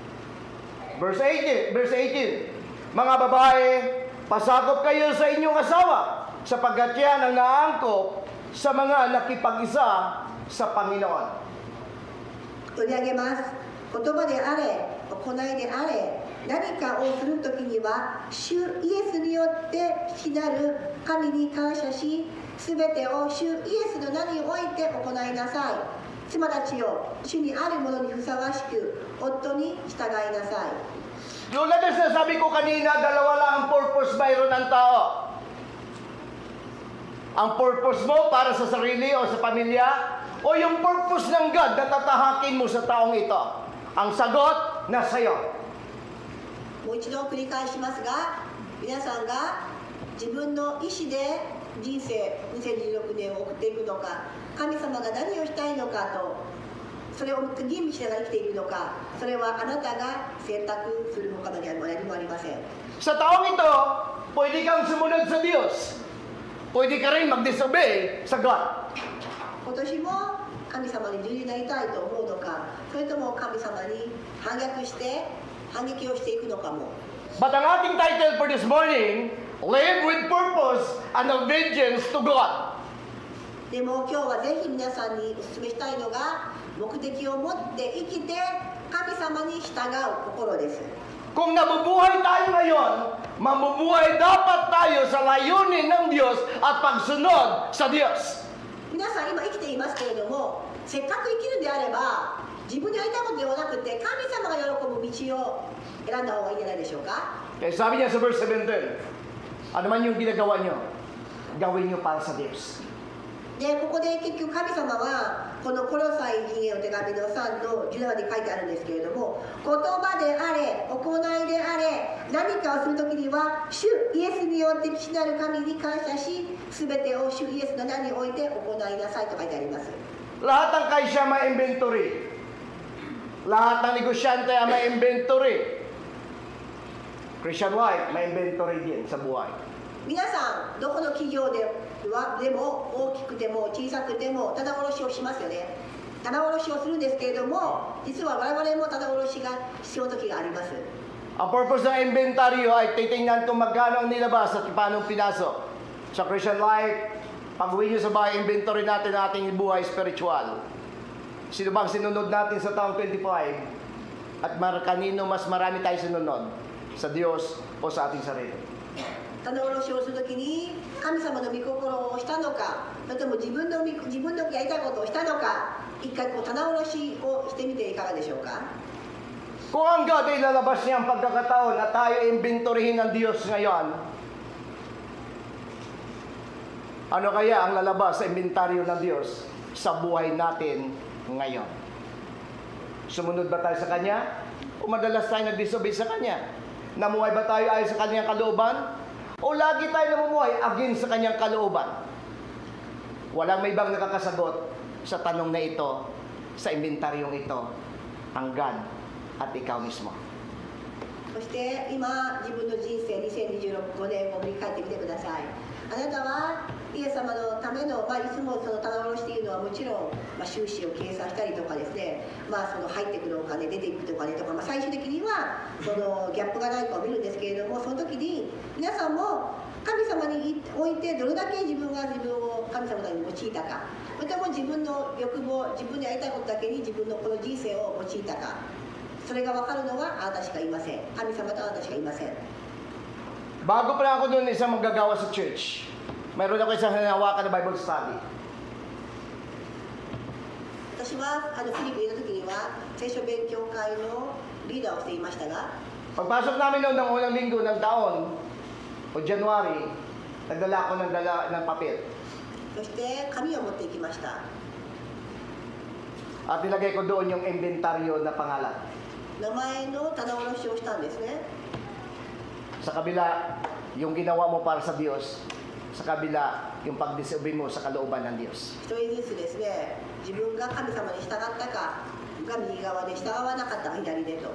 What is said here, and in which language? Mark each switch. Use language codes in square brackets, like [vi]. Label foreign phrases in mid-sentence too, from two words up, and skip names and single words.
[en] Verse 18. [tl] Mga babae, pasakop kayo sa inyong asawa, sapagkat yan ang naangkop sa mga nakipag-isa sa Panginoon. [ja] 取り上げます。言葉であれ、行いであれ、何かをするときには、主イエスによって父なる神に感謝し、すべてを主イエスの名において行いなさい。妻たちよ、主にあるものにふさわしく、夫に従いなさい。 [tl] Yung sabi ko kanina, dalawa lang ang purpose mayroon ng tao. Ang purpose mo para sa sarili o sa pamilya, o yung purpose ng God na tatahakin mo sa taong ito. Ang sagot, nasa iyo. [ja] もう一度繰り返しますが、皆さんが自分の意思で人生2016年を送っていくのか、神様が何をしたいのかと、それを吟味しながら生きているのか、それはあなたが選択する他の何もありません。 [tl] Sa taong ito, pwede kang sumunod sa Diyos. Pwede ka rin mag-disobey sa God. [ja] 今年も神様に従事になりたいと思うのか、それとも神様に反撃をしていくのかも。 [tl] But ang ating title [en] for this morning, [tl] Live with Purpose and Obedience to God. [ja] でも今日はぜひ皆さんにお勧めしたいのが、目的を持って生きて神様に従う心です。 [tl] Kung nabubuhay tayo ngayon, mabubuhay dapat tayo sa layunin ng Diyos at pagsunod sa Diyos. [ja] 皆さん今生きていますけれども、せっかく生きるんであれば自分でやりたいことではなくて神様が喜ぶ道を選んだ方がいいんじゃないでしょうか。 [tl] Kaya sabi niya sa verse 17, ano man yung ginagawa niyo, gawin niyo para sa Diyos. [ja] でここで結局神様はこのコロサイ人への手紙の3の17に書いてあるんですけれども、言葉であれ行いであれ何かをするときには主イエスによって父なる神に感謝し、すべてを主イエスの名において行いなさいと書いてあります。 [tl] Lahat ng kaisya may inventory. Lahat ng negosyante ay may inventory. [en] Christian life, [tl] may inventory din sa buhay. [ja] 皆さんどこの企業でも大きくても小さくても棚卸しをしますよね。棚卸しをするんですけれども、実は我々も棚卸しが必要な時があります。 [tl] Ang purpose ng inventaryo ay titingnan kung magkano ang nilabas at paano pinasok. Sa [en] Christian life, [tl] pag-uwi nyo sa bahay, inventory natin ang ating buhay spiritual. Sino bang sinunod natin sa taong 25? At kanino mas marami tayo sinunod? Sa Diyos o sa ating sarili? [ja] 棚卸しをするときに神様の御心をしたのか、それとも自分のやりたいことをしたのか、一回こう棚卸しをしてみていかがでしょうか。 [tl] Kung ang God ay lalabas niya ang pagkakataon na tayo inventoryhin ng Diyos ngayon, ano kaya ang lalabas sa inventaryo ng Diyos sa buhay natin ngayon? Sumunod ba tayo sa Kanya? O madalas tayo nag-disobey sa Kanya? Namuhay ba tayo ayon sa Kanyang kalooban? O lagi tayo namumuhay against sa Kanyang kalooban? Walang may ibang nakakasagot sa tanong na ito, sa inventaryong ito, ang God at ikaw mismo. [ja] そして今自分の人生2025年を振り返ってみてください。あなたはイエス様のための、いつもその棚卸しというのはもちろん、収支を計算したりとかですね、その入ってくるお金出ていくお金とか、最終的にはそのギャップがないかを見るんですけれども、その時に皆さんも神様においてどれだけ自分を神様に用いたか、またも自分の欲望、自分でやりたいことだけに自分のこの人生を用いたか、それが分かるのはあなたしかいません。神様とあなたしかいません。 [tl] Bago pa ako doon isang manggagawa sa church, mayroon ako isang hinahawakan na Bible study. [ja] 私はフィリピンの時には聖書勉強会のリーダーをしていましたが、 [tl] Pagpasok namin noon ng unang linggo ng taon, o January, nagdala ako ng papel. [ja] そして紙を持っていきました。 [tl] At nilagay ko doon yung inventaryo na pangalan. [ja] 名前の棚卸しをしたんですね。 [tl] Sa kabila, yung ginawa mo para sa Diyos. Sa kabila, yung pag-disobey mo sa kalooban ng Diyos. [ja] 一人ずつですね、自分が神様に従ったかが右側で、従わなかったか左でと。